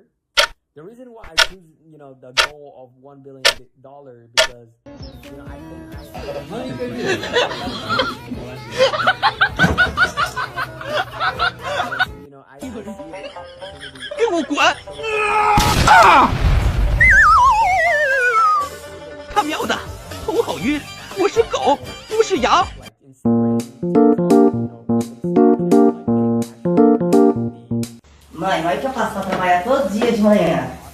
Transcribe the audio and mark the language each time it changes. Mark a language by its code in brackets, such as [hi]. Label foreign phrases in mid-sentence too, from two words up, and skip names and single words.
[en] The reason why I choose, you know, the goal of $1 billion because, you know, I think you know, I see the opportunity. [zh] 他喵的，头好晕！我是狗，不是羊。 [pt] Mãe, olha que eu faço pra trabalhar todo dia de manhã.